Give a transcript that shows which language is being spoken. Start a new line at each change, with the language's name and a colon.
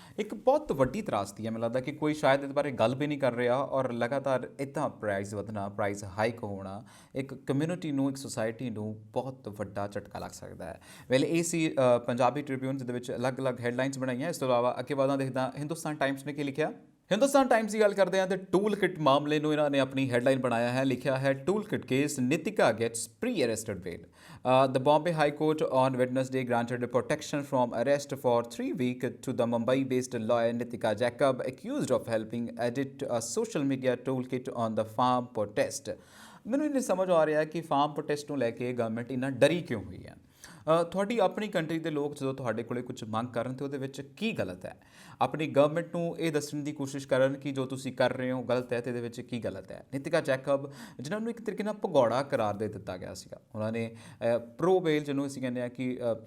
Punjabi: ਇੱਕ ਬਹੁਤ ਵੱਡੀ ਤਰਾਸਦੀ ਹੈ, ਮੈਨੂੰ ਲੱਗਦਾ ਕਿ ਕੋਈ ਸ਼ਾਇਦ ਇਸ ਬਾਰੇ ਗੱਲ ਵੀ ਨਹੀਂ ਕਰ ਰਿਹਾ ਔਰ ਲਗਾਤਾਰ ਇੱਦਾਂ ਪ੍ਰਾਈਸ ਵਧਣਾ, ਪ੍ਰਾਈਸ ਹਾਈਕ ਹੋਣਾ ਇੱਕ ਕਮਿਊਨਿਟੀ ਨੂੰ, ਇੱਕ ਸੁਸਾਇਟੀ ਨੂੰ ਬਹੁਤ ਵੱਡਾ ਝਟਕਾ ਲੱਗ ਸਕਦਾ ਹੈ। ਵੈਲ ਇਹ ਸੀ ਪੰਜਾਬੀ ਟ੍ਰਿਬਿਊਨ ਜਿਹਦੇ ਵਿੱਚ ਅਲੱਗ-ਅਲੱਗ ਹੈਡਲਾਈਨਸ ਬਣਾਈਆਂ। ਇਸ ਤੋਂ ਇਲਾਵਾ ਅੱਗੇ ਵਧਦਾ ਦੇਖਦਾ ਹਿੰਦੁਸਤਾਨ ਟਾਈਮਸ ਨੇ ਕੀ ਲਿਖਿਆ। ਹਿੰਦੁਸਤਾਨ ਟਾਈਮਸ ਦੀ ਗੱਲ ਕਰਦੇ ਹਾਂ ਤੇ ਟੂਲ ਕਿਟ ਮਾਮਲੇ ਨੂੰ ਇਹਨਾਂ ਨੇ ਆਪਣੀ ਹੈਡਲਾਈਨ ਬਣਾਇਆ ਹੈ। ਲਿਖਿਆ ਹੈ
English: Tool kit case, Nitika gets pre arrested bail. The Bombay High Court on Wednesday granted protection from arrest for 3 weeks to the Mumbai-based lawyer Nitika Jacob, accused of helping edit a social media toolkit on the farm protest।
Punjabi: ਮੈਨੂੰ ਇਹ ਨਹੀਂ ਸਮਝ ਆ ਰਿਹਾ ਕਿ farm protest ਨੂੰ ਲੈ ਕੇ government ਇੰਨਾ ਡਰੀ ਕਿਉਂ ਹੋਈ ਹੈ। ਤੁਹਾਡੀ ਆਪਣੀ ਕੰਟਰੀ ਦੇ ਲੋਕ ਜਦੋਂ ਤੁਹਾਡੇ ਕੋਲੇ ਕੁਝ ਮੰਗ ਕਰਨ ਤੇ ਉਹਦੇ ਵਿੱਚ ਕੀ ਗਲਤ ਹੈ? ਆਪਣੀ ਗਵਰਨਮੈਂਟ ਨੂੰ ਇਹ ਦੱਸਣ ਦੀ ਕੋਸ਼ਿਸ਼ ਕਰਨ ਕਿ ਜੋ ਤੁਸੀਂ ਕਰ ਰਹੇ ਹੋ ਗਲਤ ਹੈ ਤੇ ਇਹਦੇ ਵਿੱਚ ਕੀ ਗਲਤ ਹੈ। ਨਿਤਿਕਾ ਜੈਕਬ ਜਿਨ੍ਹਾਂ ਨੂੰ ਇੱਕ ਤਰੀਕੇ ਨਾਲ ਭਗੌੜਾ ਕਰਾਰ ਦੇ ਦਿੱਤਾ ਗਿਆ ਸੀਗਾ, ਉਹਨਾਂ ਨੇ ਪ੍ਰੋ ਬੇਲ ਜਿਹਨੂੰ ਅਸੀਂ ਕਹਿੰਦੇ ਹਾਂ ਕਿ